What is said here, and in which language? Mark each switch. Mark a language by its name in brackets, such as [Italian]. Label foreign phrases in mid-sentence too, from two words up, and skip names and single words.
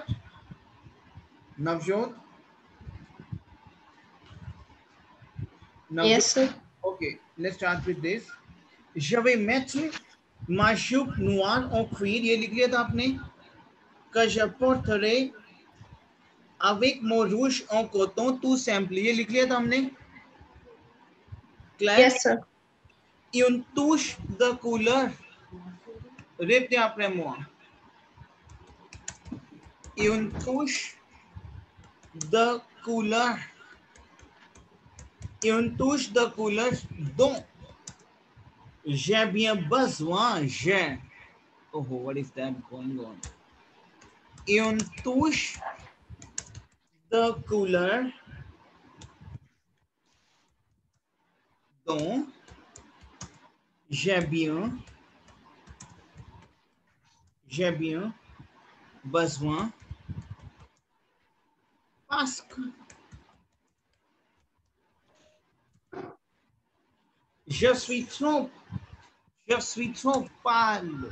[English] Navjot? Yes, sir. Okay, let's start with this. [French] Je vais mettre ma jupe noire en cuir. [Hindi] ये लिख लिया था आपने. [French] Que je porterai avec mon rouge en coton tout simple. [Hindi] ये लिख लिया था हमने. [English] Claire? Yes, sir. [French] Une touche de couleur. Répétez après moi. Une touche de couleur. Une touche de couleur dont j'ai bien besoin. [English] Oh, what is that going on? [French] Une touche de couleur dont j'ai bien besoin parce que je suis trop pâle.